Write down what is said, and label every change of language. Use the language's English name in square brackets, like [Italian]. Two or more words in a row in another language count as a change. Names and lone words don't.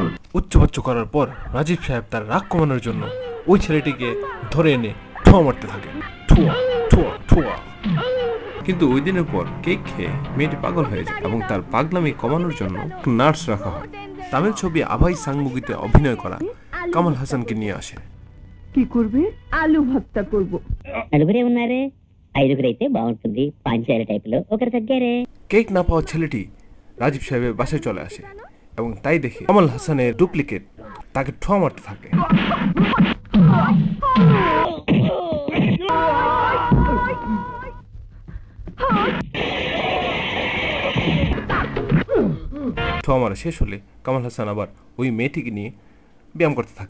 [Bangla] উচ্চবাচ্য করার পর রাজীব সাহেব তার রাগ কমানোর জন্য ওই ছেলেটিকে ধরে এনে ঠোয়া মারতে থাকে, ঠোয়া ঠোয়া ঠোয়া। কিন্তু ওই দিনের পর কেক খেয়ে মেয়েটি পাগল হয়ে যায়, এবং তার পাগলামি কমানোর জন্য নার্স রাখা হয়। তামিল ছবি আভাই সাংমুগিতে অভিনয় করা কামাল হাসানকে নিয়ে আসে। কি করবে? আলু ভর্তা করব। [Telugu] నలుగురే ఉన్నారే, ఐదుగురైతే బాగుంటుంది. పంచాయతీ టైపులో ఒకరి తగ్గారే. [Bangla] কেক না পাওয়া ছেলেটি রাজীব সাহেবের বাসায় চলে আসে, এবং তাই দেখে কামাল হাসানের ডুপ্লিকেট তাকে ঠোয়া মারতে থাকে। ঠোয়া মারা শেষ হলে কামাল হাসান আবার ওই মেয়েটিকে নিয়ে ব্যায়াম করতে থাকে।